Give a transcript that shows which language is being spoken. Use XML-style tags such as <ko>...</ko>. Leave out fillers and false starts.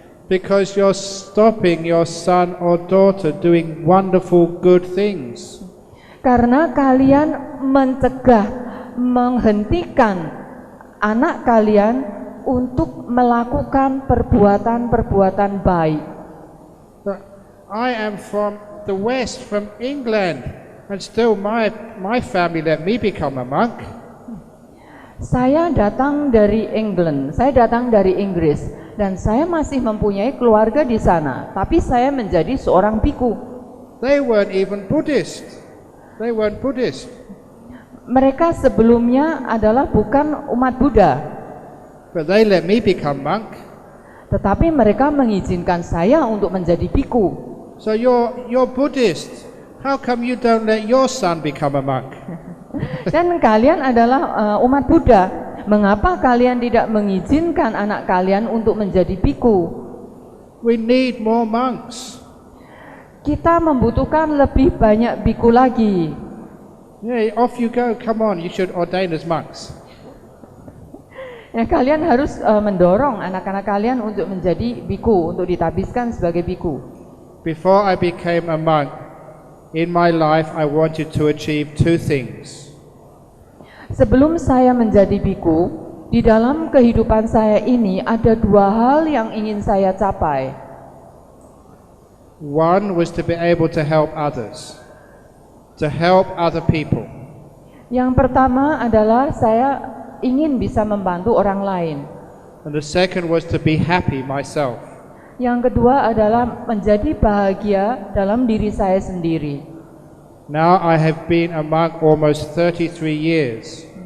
<en>Because you're stopping your son or daughter doing wonderful good things.</en> <id>Karena kalian menghentikan anak kalian untuk melakukan perbuatan-perbuatan baik.</id> <en>I am from the West, from England, and still my family let me become a monk.</en> <id>Saya datang dari England, saya datang dari Inggris, dan saya masih mempunyai keluarga di sana, tapi saya menjadi seorang biku.</id> <en>They weren't even Buddhist. They weren't Buddhist.</en> <id>Mereka sebelumnya adalah bukan umat Buddha,</id> <en>But they let me become monk.</en> <id>tetapi mereka mengizinkan saya untuk menjadi biku.</id> <en>So you're Buddhist. How come you don't let your son become a monk?</en> <id>Dan kalian adalah umat Buddha. Mengapa kalian tidak mengizinkan anak kalian untuk menjadi biku?</id> <en>We need more monks.</en> <id>Kita membutuhkan lebih banyak biku lagi.</id> <en>Yeah, off you go. Come on, you should ordain as monks.</en> <id>Ya, kalian harus mendorong anak-anak kalian untuk menjadi biku, untuk ditabiskan sebagai biku.</id> <en>Before I became a monk, in my life I wanted to achieve two things.</en> <id>Sebelum saya menjadi biku, di dalam kehidupan saya ini ada dua hal yang ingin saya capai.</id> <en>One was to be able to help others, to help other people.</en> <id>Yang pertama adalah saya ingin bisa membantu orang lain.</id> <en>And the second was to be happy myself.</en> <id>Yang kedua adalah menjadi bahagia dalam diri saya sendiri.</id> <en>Now I have been a monk almost 33 years.</en>